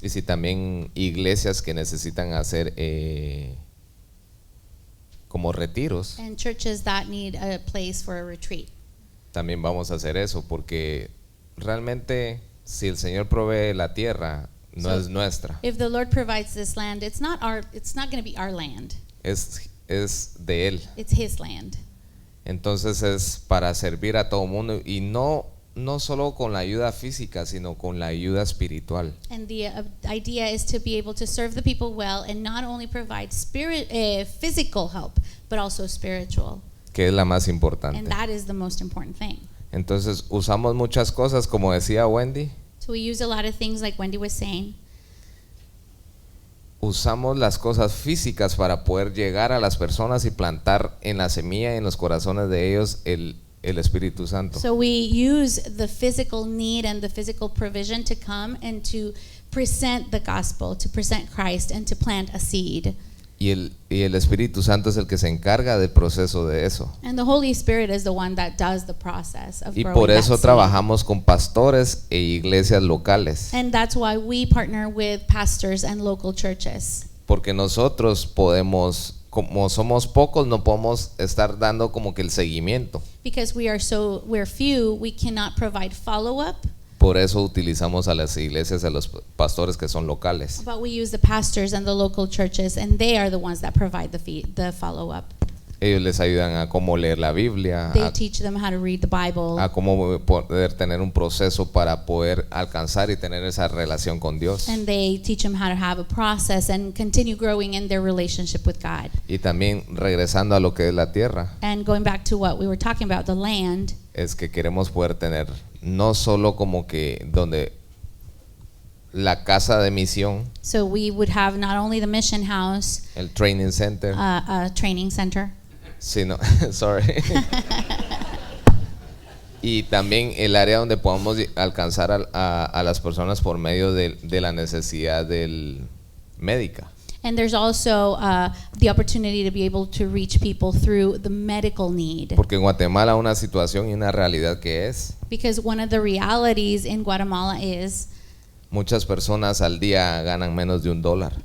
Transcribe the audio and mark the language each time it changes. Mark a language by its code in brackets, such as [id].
[es] Y si también iglesias que necesitan hacer como retiros. [en] And churches that need a place for a retreat. [es] También vamos a hacer eso, porque realmente si el Señor provee la tierra, no es nuestra. [en] If the Lord provides this land, it's not going to be our land. [es] Es de él. [en] It's his land. [es] Entonces es para servir a todo mundo, y no solo con la ayuda física, sino con la ayuda espiritual. [en] And the idea is to be able to serve the people well, and not only provide physical help, but also spiritual. [es] Que es la más importante. [en] And that is the most important thing. [es] Entonces usamos muchas cosas, como decía Wendy. [en] So we use a lot of things, like Wendy was saying. [es] Usamos las cosas físicas para poder llegar a las personas y plantar en la semilla y en los corazones de ellos el Espíritu Santo. [en] So we use the physical need and the physical provision to come and to present the gospel, to present Christ, and to plant a seed. [es] Y el Espíritu Santo es el que se encarga del proceso de eso. [en] And the Holy Spirit is the one that does the process of [es] Y [en] growing [es] por [en] that [es] eso [en] seed. [es] trabajamos con pastores e iglesias locales. [en] And that's why we partner with pastors and local churches. [es] Porque nosotros podemos, como somos pocos, no podemos estar dando como que el seguimiento. [en] Because we're few, we cannot provide follow-up, [es] Por eso utilizamos a las iglesias, a los pastores que son locales. [en] but we use the pastors and the local churches, and they are the ones that provide the follow-up. [es] Ellos les ayudan a cómo leer la Biblia, [en] They teach them how to read the Bible, [es] a cómo poder tener un proceso para poder alcanzar y tener esa relación con Dios. [en] and they teach them how to have a process and continue growing in their relationship with God. [es] Y también regresando a lo que es la tierra, [en] And going back to what we were talking about, the land, [es] es que queremos poder tener no solo como que donde la casa de misión, [en] so we would have not only the mission house, el training center, a training center, [es] sino, sorry, y también el área donde podamos alcanzar a las personas por medio de la necesidad médica. [en] and there's also the opportunity to be able to reach people through the medical need. [es] Porque en Guatemala una situación y una realidad que es, [en] Because one of the realities in Guatemala is [es] muchas personas al día ganan menos de $1.